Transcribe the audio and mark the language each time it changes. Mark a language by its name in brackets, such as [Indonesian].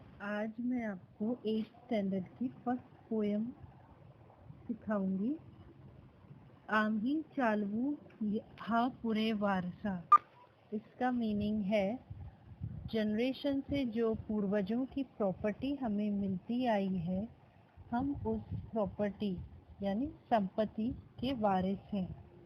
[Hindi] आज मैं आपको 8th स्टैंडर्ड की फर्स्ट पोएम सिखाऊंगी। [Marathi] आम्ही चालवू हा पुरे वारसा। [Hindi] इसका मीनिंग है जनरेशन से जो पूर्वजों की प्रॉपर्टी हमें मिलती आई है, हम उस प्रॉपर्टी यानी संपत्ति के वारिस हैं।